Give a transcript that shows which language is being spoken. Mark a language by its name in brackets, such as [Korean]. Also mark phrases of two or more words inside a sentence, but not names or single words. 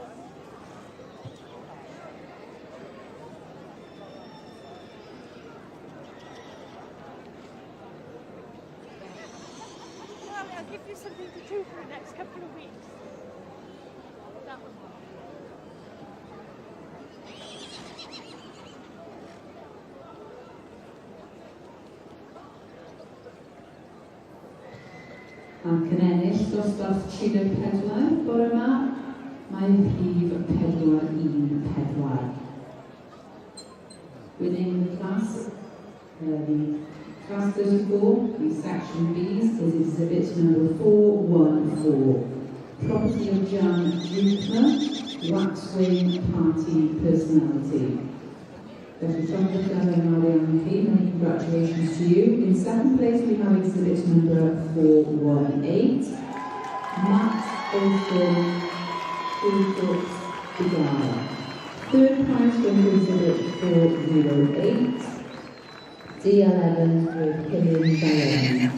[English] Well, I'll give you something to do for the next couple of weeks. That was one. [Welsh] Ac yn ennill dosbarth Chino 4 bore yma, mae rhif 414. [English] Winning the class, the class 34, the section B's, is exhibit number 414. Property of Jan Rupner, Waxwing Party Personality. [Welsh] Felly, llongyfarchiadau mawr iawn i chi, [English] many congratulations to you. In second place we have exhibit number 418, Matt Olson, Ulfort Bigara. Third prize going to exhibit 408, D11 with Killian Diane.